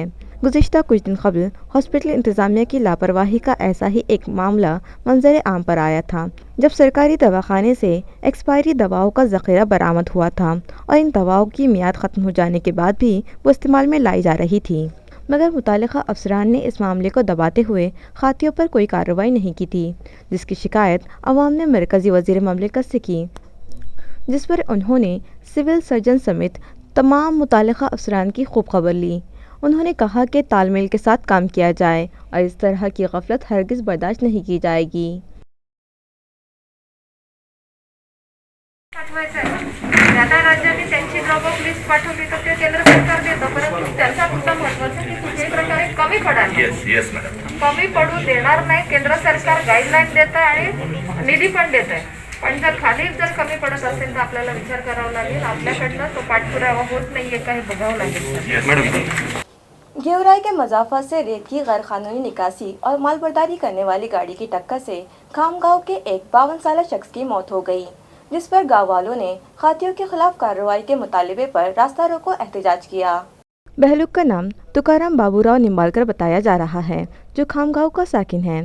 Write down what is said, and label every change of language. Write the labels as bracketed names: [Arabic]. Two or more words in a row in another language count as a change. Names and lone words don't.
[Urdu] گزشتہ کچھ دن قبل ہاسپٹل انتظامیہ کی لاپرواہی کا ایسا ہی ایک معاملہ منظر عام پر آیا تھا، جب سرکاری دواخانے سے ایکسپائری دواؤں کا ذخیرہ برآمد ہوا تھا اور ان دواؤں کی میعاد ختم ہو جانے کے بعد بھی وہ استعمال میں لائی جا رہی تھی، مگر متعلقہ افسران نے اس معاملے کو دباتے ہوئے خاطیوں پر کوئی کارروائی نہیں کی تھی، جس کی شکایت عوام نے مرکزی وزیر مملکت سے کی، جس پر انہوں نے سول سرجن سمیت تمام متعلقہ افسران کی خوب خبر لی۔ انہوں نے کہا کہ تال میل کے ساتھ کام کیا جائے اور اس طرح کی غفلت ہرگز برداشت نہیں کی جائے گی۔ [Marathi] त्या राज्यांनी त्यांची [English] drop off list [Marathi] पाठवली तर ते केंद्र सरकार देतं, परंतु त्याचा मुद्दा महत्वाचा की कुठल्याही प्रकारे कमी पडायला [English] yes madam. [Marathi] कमी पडू देणार नाही. केंद्र सरकार गाईडलाईन देतं आणि निधी पण देत आहे, पण जर खाली जर कमी पडत असेल तर आपल्याला विचार करावा लागेल. आपल्याकडनं तो पाठपुरावा होत नाहीये का हे बघावं लागेल. [English] yes madam. [Urdu] گھیورائی کے مضافہ سے ریت کی غیر قانونی نکاسی اور مال برداری کرنے والی گاڑی کی ٹکر سے کھام گاؤں کے ایک 52 سالہ شخص کی موت ہو گئی، جس پر گاؤں والوں نے خاطیوں کے خلاف کارروائی کے مطالبے پر راستہ روکو احتجاج کیا. بہلوک کا نام تکارام بابوراؤ نمبالکر بتایا جا رہا ہے، جو کھامگاؤں کا ساکن ہے.